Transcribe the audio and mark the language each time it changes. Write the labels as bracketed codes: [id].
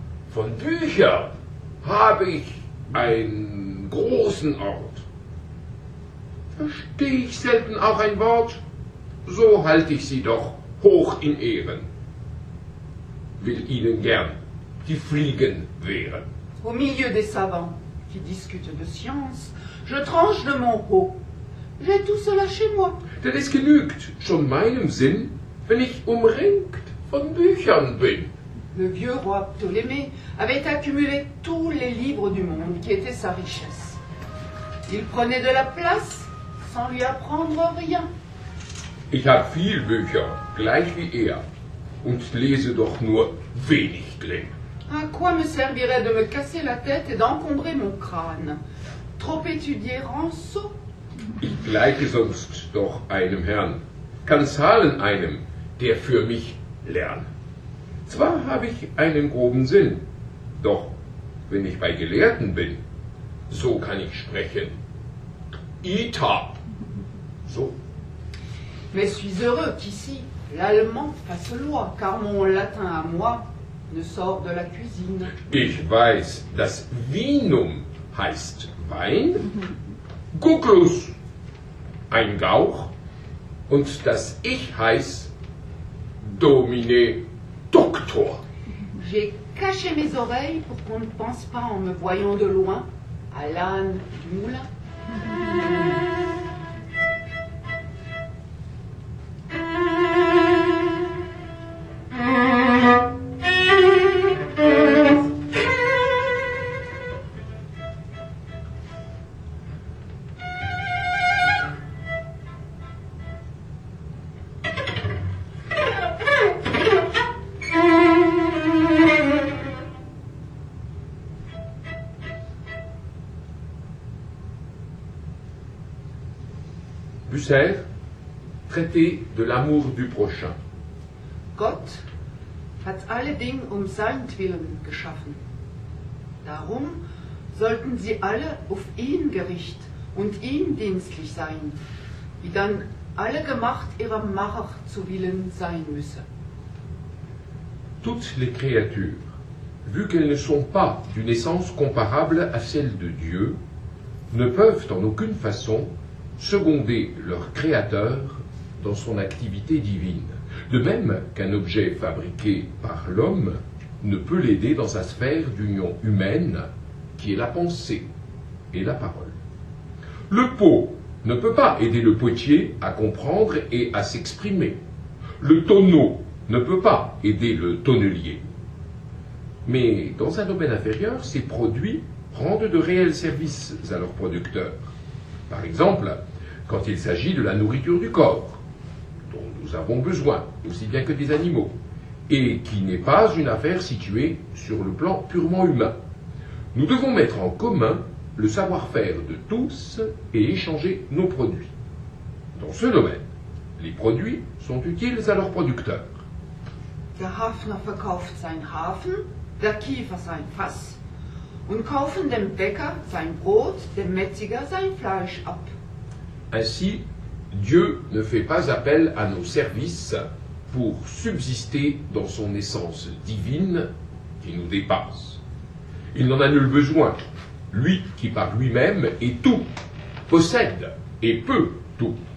[de] Von Büchern habe ich einen großen Ort. Verstehe ich selten auch ein Wort, so halte ich sie doch hoch in Ehren. Will ihnen gern die Fliegen wehren. [fr] Au milieu des savants qui discutent de science, je tranche de mon pot. J'ai tout cela chez moi. [de] Denn es genügt schon meinem Sinn, wenn ich umringt von Büchern bin. [fr] Le vieux roi Ptolémée avait accumulé tous les livres du monde qui étaient sa richesse. Il prenait de la place sans lui apprendre rien. [de] Ich habe viel Bücher, gleich wie er, und lese doch nur wenig drin. [fr] À quoi me servirait de me casser la tête et d'encombrer mon crâne? Trop étudier rend sot. [de] Ich gleiche sonst doch einem Herrn, kann zahlen einem, der für mich lernt. Zwar habe ich einen groben Sinn, doch wenn ich bei Gelehrten bin, so kann ich sprechen. Itab. So. [fr] Mais suis heureux qu'ici l'allemand fasse loi, car mon latin à moi ne sort de la cuisine. [de] Ich weiß, dass Vinum heißt Wein, Guckus ein Gauch, und dass ich heiß Domine Doktor. [fr] J'ai caché mes oreilles pour qu'on ne pense pas en me voyant de loin à l'âne du moulin. Bucer, traité de l'amour du prochain. [de] Gott hat alle Dinge um seinetwillen geschaffen. Darum sollten sie alle auf ihn gericht und ihm dienstlich sein, wie dann alle Gemacht ihrer Macher zu willen sein müsse. [fr] Toutes les créatures, vu qu'elles ne sont pas d'une essence comparable à celle de Dieu, ne peuvent en aucune façon seconder leur créateur dans son activité divine. De même qu'un objet fabriqué par l'homme ne peut l'aider dans sa sphère d'union humaine qui est la pensée et la parole. Le pot ne peut pas aider le potier à comprendre et à s'exprimer. Le tonneau ne peut pas aider le tonnelier. Mais dans un domaine inférieur, ces produits rendent de réels services à leurs producteurs. Par exemple, quand il s'agit de la nourriture du corps, dont nous avons besoin, aussi bien que des animaux, et qui n'est pas une affaire située sur le plan purement humain. Nous devons mettre en commun le savoir-faire de tous et échanger nos produits. Dans ce domaine, les produits sont utiles à leurs producteurs. [de] Der Hafner verkauft sein Hafen, der Kiefer sein Fass, und kaufen dem Bäcker sein Brot, dem Metziger sein Fleisch ab. [fr] Ainsi, Dieu ne fait pas appel à nos services pour subsister dans son essence divine qui nous dépasse. Il n'en a nul besoin. Lui qui par lui-même est tout, possède et peut tout.